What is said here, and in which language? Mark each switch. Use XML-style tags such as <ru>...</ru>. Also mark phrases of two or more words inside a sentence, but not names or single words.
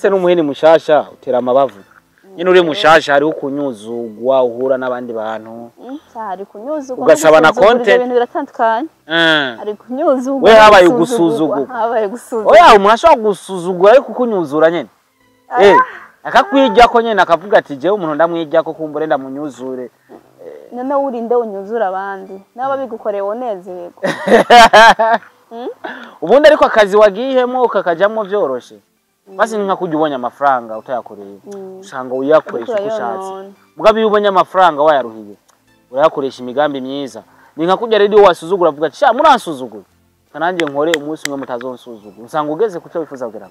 <rn>ndetse n'umuhini mushasha utera amabavu nyine uri mushasha hariho kunyuzugwa uhura n'abandi bantu hari kunyuzugwa ugasaba na content ibintu biratandukanye hari kunyuzugwa we habaye ugusuzugwa oya umuntu ashobora gusuzugura ariko kukunyuzura nyene akakwijya ko nyene akavuga ati je umuntu ndamwijya ko kumbure ndamunyuzure none urinde unyuzura abandi naba bigukoreye wonezerwa ubundi ariko akazi wagihemo ukakajamwo byoroshe basi nka kujya ubonye amafaranga utayakoreye usanga uyakoresha uko ushatse mugabe ubonye amafaranga wayaruhiye urayakoresha imigambi myiza ni nka kujya radio wasuzugura avuga ati sha muransuzugura kananje nkore umunsi umwe mutazonsuzugura usanga ugeze kuco wifuza kugera</rn>